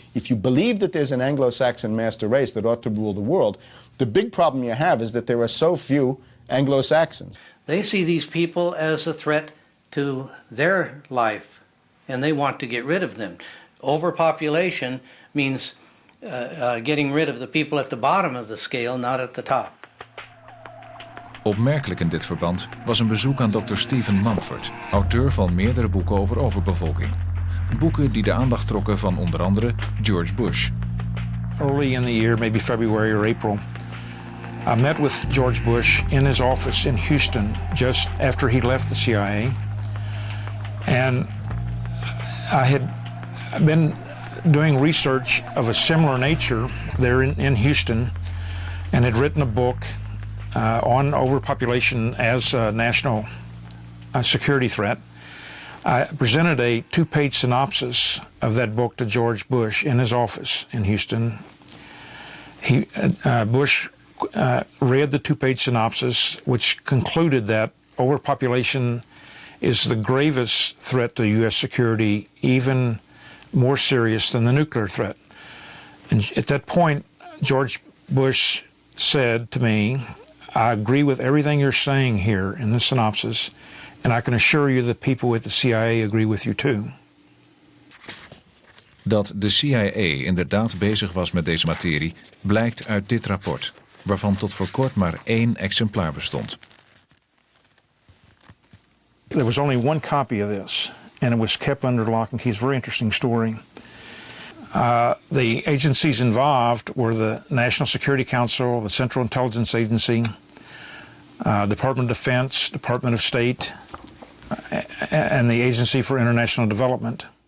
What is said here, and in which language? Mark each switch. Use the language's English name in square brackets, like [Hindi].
[English] If you believe that there's an Anglo-Saxon master race that ought to rule the world, the big problem you have is that there are so few Anglo-Saxons. They see these people as a threat to their life, and they want to get rid of them. Overpopulation means getting rid of the people at the bottom of the scale, not at the top. [Dutch] Opmerkelijk in dit verband was een bezoek aan Dr. 𝗦𝗵𝗿𝗱, auteur van meerdere boeken over overbevolking. Boeken die de aandacht trokken van onder andere George Bush. [English] Early in the year, maybe February or April, I met with George Bush in his office in Houston just after he left the CIA. And I had been doing research of a similar nature there in Houston, and had written a book on overpopulation as a national security threat. I presented a 2-page synopsis of that book to George Bush in his office in Houston. Bush read the 2-page synopsis, which concluded that overpopulation is the gravest threat to U.S. security, even more serious than the nuclear threat. And at that point, George Bush said to me, I agree with everything you're saying here in the synopsis, and I can assure you that people at the CIA agree with you too. [Dutch] Dat de CIA inderdaad bezig was met deze materie blijkt uit dit rapport, waarvan tot voor kort maar 1 exemplaar bestond. [English] There was only 1 copy of this, and it was kept under lock and key. It's a very interesting story. The agencies involved were the National Security Council, the Central Intelligence Agency, Department of Defense, Department of State, and the Agency for International Development.